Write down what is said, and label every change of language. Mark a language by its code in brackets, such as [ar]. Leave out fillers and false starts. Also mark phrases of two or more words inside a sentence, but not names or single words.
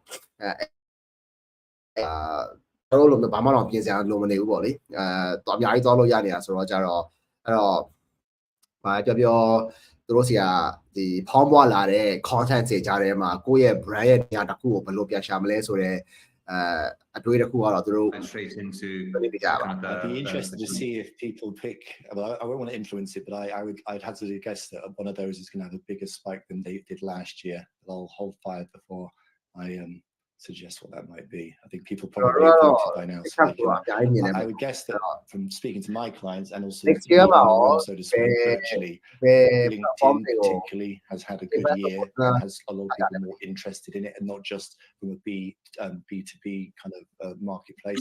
[my] တို့လိုဘာမှတော့ပြင်စရာလိုမနေဘူးပေါ့လေတော့အများကြီးသွားလို့ရနေတာဆိုတော့ကြတော့အဲ့တော့ဘာပြောသူတို့စီကဒီဖောင်းပွားလာတဲ့ content တွေကြားထဲမှာကိုယ့်ရဲ့ brand ရဲ့နေရာတစ်ခုကိုဘယ်လိုပြန်ရှာမလဲဆိုတော့အတွေးတစ်ခုကတော့သူတို့ [en] straight into I'd be interested to see if people pick. Well, I won't want to influence it, but I'd have to guess that one of those is going to have a bigger spike than they did last year. But I'll hold fire before I suggest what that might be. I think people probably have by now. So I would guess that from speaking to my clients and also so to speak, virtually, LinkedIn particularly has had a good year and has a lot of people more interested in it, and not just from a B2B kind of marketplace.